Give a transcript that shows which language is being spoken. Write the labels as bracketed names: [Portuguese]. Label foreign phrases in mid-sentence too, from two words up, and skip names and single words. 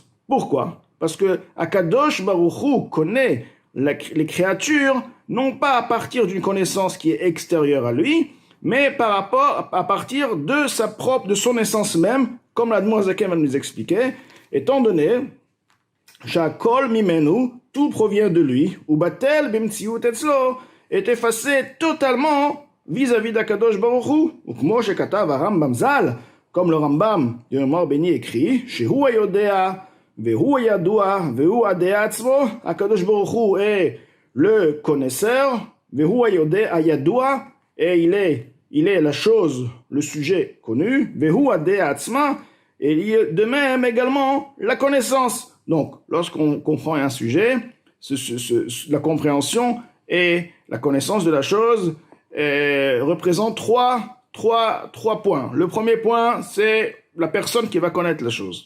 [French] Pourquoi? Parce que Akadosh Baruch Hu connaît les créatures, non pas à partir d'une connaissance qui est extérieure à lui, mais à partir de son essence même, comme l'Admor Zaken va nous expliquer, étant donné [Hebrew] שהכל ממנו, [French] tout provient de lui, ou [Hebrew] בטל במציאות אצלו, [French] est effacé totalement vis-à-vis d'Akadosh Baruch [Hebrew] Hu, ou כמו שכתב רמב"ם ז"ל, [French] comme le Rambam du mort béni écrit, [Hebrew] שהוא היודע, והוא הידוע, והוא הדעה עצמו, [French] Akadosh Baruch Hu est le connaisseur, [Hebrew] והוא הידוע, [French] et il est la chose, le sujet connu, [Hebrew] והוא הדעה עצמה, [French] et il y a de même également la connaissance. Donc, lorsqu'on comprend un sujet, la compréhension et la connaissance de la chose représentent trois points. Le premier point, c'est la personne qui va connaître la chose.